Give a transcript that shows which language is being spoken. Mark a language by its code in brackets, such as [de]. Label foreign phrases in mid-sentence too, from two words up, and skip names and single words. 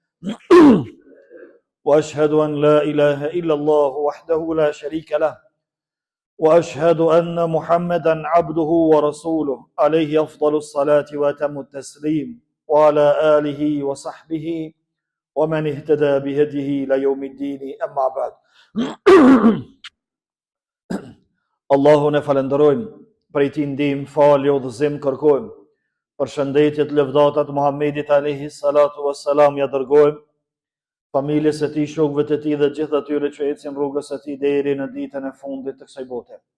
[ar] وأشهد أن لا إله إلا الله وحده لا شريك له وأشهد أن محمدا عبده ورسوله عليه أفضل الصلاة وأتم التسليم وعلى آله وصحبه ومن اهتدى بهديه إلى يوم الدين أما بعد. [sq] Allahun e falenderojmë, prej tij ndihmë, falje, udhëzim kërkojmë. Përshëndetjet, lëvdatat Muhammedit [ar] عليه الصلاة والسلام [sq] ja dërgojmë familjes së tij, shokëve të tij dhe gjithë atyre që ecin rrugës së tij deri në ditën e fundit të kësaj bote.